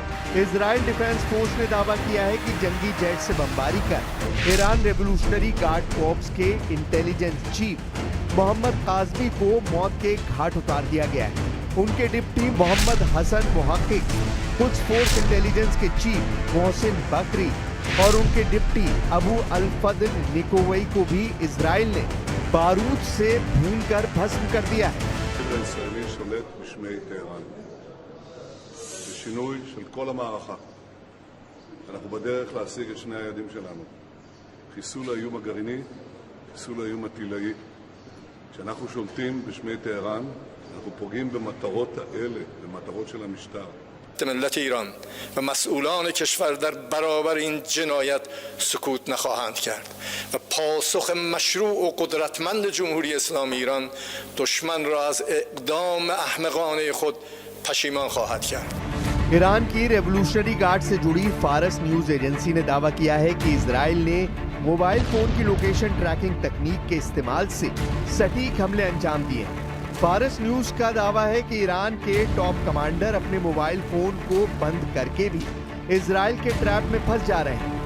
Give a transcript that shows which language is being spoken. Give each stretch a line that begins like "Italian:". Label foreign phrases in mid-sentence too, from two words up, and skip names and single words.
Hindi: इजराइल डिफेंस फोर्स ने दावा किया है कि जंगी जेट से बमबारी कर ईरान रेवोल्यूशनरी गार्ड कॉर्प्स के
English: intelligence chief
Hindi: मोहम्मद काजमी को मौत के घाट उतार दिया गया है। उनके डिप्टी मोहम्मद हसन मुहक्किक, कुछ
English: force intelligence
Hindi: के चीफ मोहसिन बकरी और उनके डिप्टी अबू अल-फद्ल निकोवई को भी इजराइल ने बारूद से भूनकर भस्म कर दिया है।
Hebrew: שינוי של כל המערכה. אנחנו בדרך להשיג את שני היעדים שלנו. חיסול האיום הגרעיני, חיסול האיום הטילאי. כשאנחנו שולטים בשמי טהרן, אנחנו פוגעים במטרות האלה, במטרות של המשטר.
Persian: ملت ایران و مسئولان کشور در برابر این جنایت سکوت نخواهند کرد و پاسخ مشروع و قدرتمند جمهوری اسلامی ایران دشمن را از اقدام احمقانه خود پشیمان خواهد کرد.
Hindi: ईरान की रेवोल्यूशनरी गार्ड से जुड़ी फारस न्यूज एजेंसी ने दावा किया है कि इजराइल ने
English: mobile phone
Hindi: की
English: location tracking
Hindi: तकनीक के इस्तेमाल से सटीक हमले अंजाम दिए हैं। फारस न्यूज का दावा है कि ईरान के
English: top commander
Hindi: अपने
English: mobile phone
Hindi: को बंद करके भी इजराइल के ट्रैप में फंस जा रहे हैं।